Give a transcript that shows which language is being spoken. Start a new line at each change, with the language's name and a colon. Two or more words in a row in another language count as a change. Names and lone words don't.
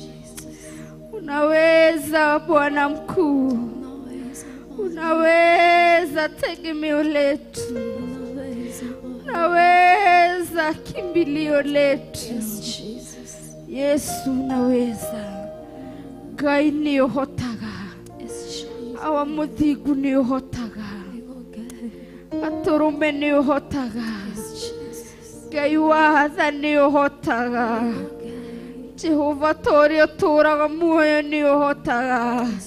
Swahili: Unaweza Bwana mkuu. Unaweza tegemeo letu. Unaweza kimbilio letu. Yesu unaweza.
Kikuyu: Ngai niyohotaga. Awa muthigu niyohotaga. Aturume nĩ ũhotaga. Ngai wa tha nĩ ũhotaga. Jehova tũrĩa ũtũũraga muoyo nĩ ũhotaga.